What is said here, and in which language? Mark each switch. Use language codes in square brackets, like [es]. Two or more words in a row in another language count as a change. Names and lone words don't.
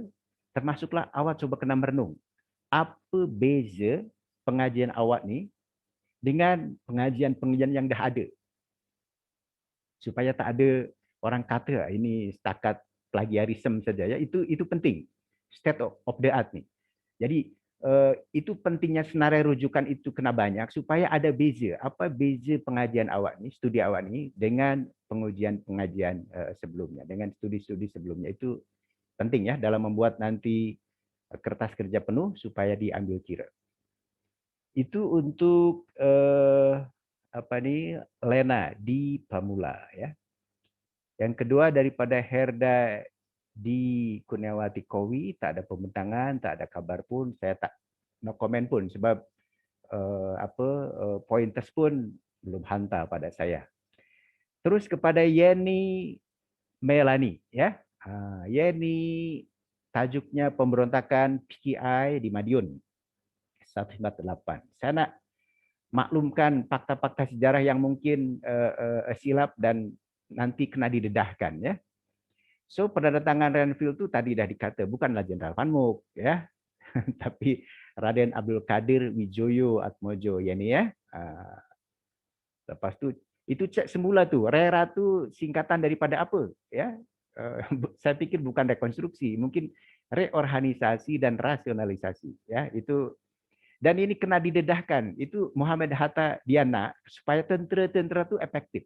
[ms] Termasuklah awak coba kena merenung apa beza pengajian awak ni dengan pengajian-pengajian yang dah ada, supaya tak ada orang kata ini setakat plagiarisme saja ya. Itu penting, [en] state of the art ni. [ms] Jadi itu pentingnya senarai rujukan itu kena banyak supaya ada beza. Apa beza pengajian awak ni, studi awak ni dengan pengajian sebelumnya, dengan studi-studi sebelumnya. Itu penting ya dalam membuat nanti kertas kerja penuh supaya diambil kira. Itu untuk Lena di Pamula ya. Yang kedua daripada Herda di Kurniawati Kowi, tak ada pembentangan, tak ada kabar pun, saya tak no komen pun sebab pointers pun belum hantar pada saya. Terus kepada Yeni Melani ya. Yeni tajuknya pemberontakan PKI di Madiun 198. Saya nak maklumkan fakta-fakta sejarah yang mungkin silap dan nanti kena didedahkan ya. So penandatangan Renville itu tadi dah dikata bukanlah Jenderal Van Mook ya, tapi Raden Abdul Qadir Wijoyo Atmojo yani ya. Lepas itu cek semula tu, RERA tu singkatan daripada apa ya? Saya pikir bukan rekonstruksi, mungkin reorganisasi dan rasionalisasi ya. Itu dan ini kena didedahkan. Itu Muhammad Hatta dia nak supaya tentera-tentera tu efektif.